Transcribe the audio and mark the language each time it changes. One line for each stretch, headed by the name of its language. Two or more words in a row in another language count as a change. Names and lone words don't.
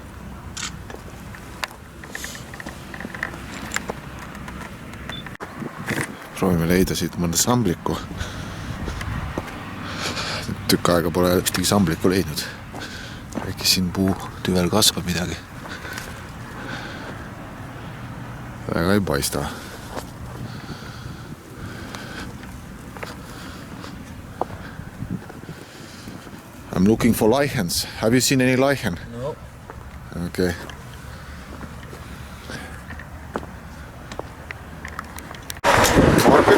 Estonian: Proovime leida siit mõnda samblikku. Tükk aega pole ühtegi samblikku leidnud. Äkki siin puu tüvel kasvab midagi. Väga ei paista.
English: I'm looking for lichens. Have you seen any lichen? No. Okay. Market.